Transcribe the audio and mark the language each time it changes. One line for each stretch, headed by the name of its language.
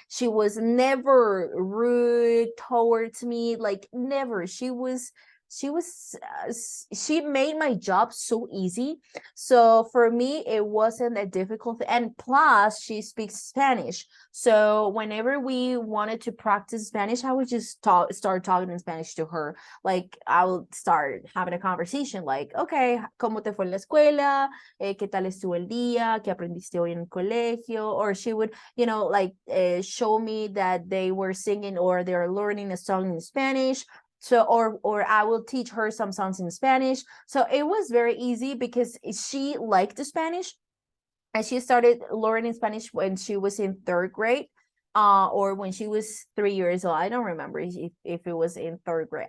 English: She was never rude towards me, like never. She made my job so easy. So for me, it wasn't a difficult, and plus she speaks Spanish. So whenever we wanted to practice Spanish, I would just start talking in Spanish to her. Like I would start having a conversation like, okay,
Spanish: ¿cómo te fue en la escuela? ¿Qué tal estuvo el día? ¿Qué aprendiste hoy en el colegio?
English: Or she would, like show me that they were singing or they're learning a song in Spanish. So or I will teach her some songs in Spanish. So it was very easy because she liked the Spanish, and she started learning Spanish when she was in third grade, or when she was 3 years old. I don't remember if it was in third grade.